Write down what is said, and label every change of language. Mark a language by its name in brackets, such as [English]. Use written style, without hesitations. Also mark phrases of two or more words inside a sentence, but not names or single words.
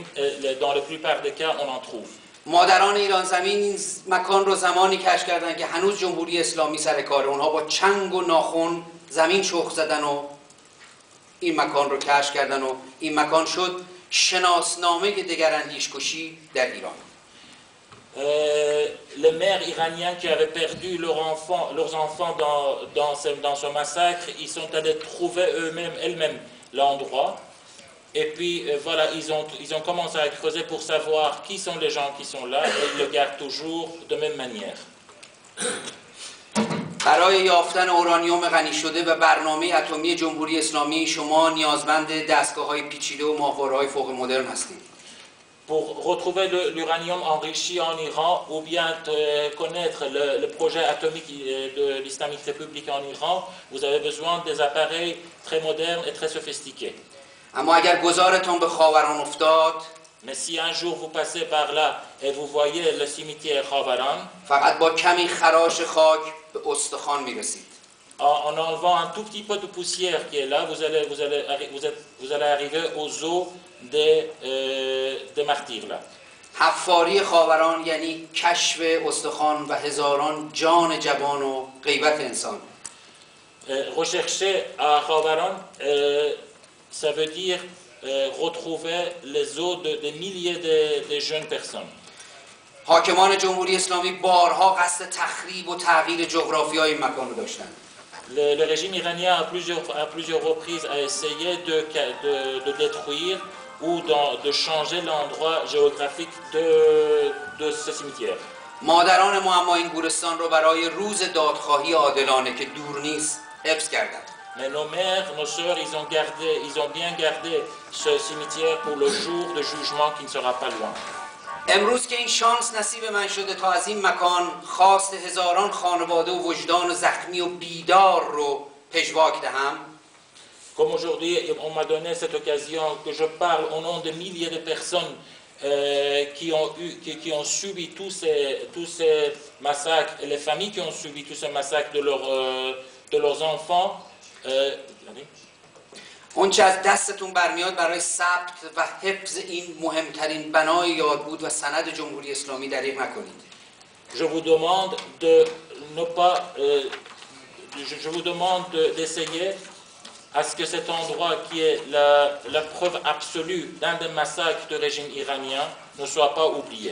[French] Dans la plupart des cas, on en trouve. [Persian] مادران ایران زمین این مکان رو زمانی کشف کردن که هنوز جمهوری اسلامی سر کاره. اونها با چنگ و ناخن زمین شخم زدن و این مکان رو کشف کردن و این مکان شد شناسنامه دگراندیش کشی در ایران. [French] Les mères iraniennes qui avaient perdu leurs enfants dans ce massacre, ils sont allés trouver elles-mêmes l'endroit. Et puis voilà, ils ont commencé à creuser pour savoir qui sont les gens qui sont là et ils le gardent toujours de même manière. [Persian] برای یافتن اورانیوم غنی شده و برنامه اتمی جمهوری اسلامی شما نیازمند دستگاه‌های پیچیده و ماهواره‌های فوق مدرن هستید. [French] Pour retrouver l'uranium enrichi en Iran ou bien connaître le projet atomique de l'Islamique République en Iran, vous avez besoin des appareils très modernes et très sophistiqués. [Persian] اما اگر گذارتون به خاوران افتاد، [French] mais si un jour vous passez par là et vous voyez le cimetière Khavaran, [Persian] فقط با کمی خراش خاک به استخوان میرسید. [French] en enlevant un tout petit peu de poussière qui est là, vous allez arriver aux os des martyrs là. [Persian] حفاری خاوران یعنی کشف استخوان و هزاران جان جوان و غیبت انسان. [French] Rechercher à Khavaran, ça veut dire retrouver les os de milliers de jeunes personnes. [Persian] حاکمان جمهوری اسلامی بارها قصد تخریب و تغییر جغرافیای این مکان رو داشتند. [French] Le régime iranien à plusieurs reprises a essayé de détruire ou de changer l'endroit géographique de ce cimetière. [Persian] مادران ما اما این گورستان رو برای روز دادخواهی عادلانه که دور نیست حفظ کردند. [French] Mais nos mères, nos sœurs, ils ont bien gardé ce cimetière pour le jour de jugement qui ne sera pas loin. [Persian] امروز که این شانس نصیب من شده تا از این مکان خواست هزاران خانواده و وجدان زخمی و بیدار رو پژواک دهم. [French] Comme aujourd'hui, on m'a donné cette occasion que je parle au nom de milliers de personnes qui ont subi tous ces massacres et les familles qui ont subi tous ces massacres de leurs enfants. [Persian] اون چه از دستتون برمیاد برای ثبت و حفظ این مهمترین بنای یادبود و سند جمهوری اسلامی دریغ نکنید. [French] Je vous demande de ne pas, je vous demande d'essayer à ce que cet endroit qui est la preuve absolue d'un des massacres du régime iranien ne soit pas oublié.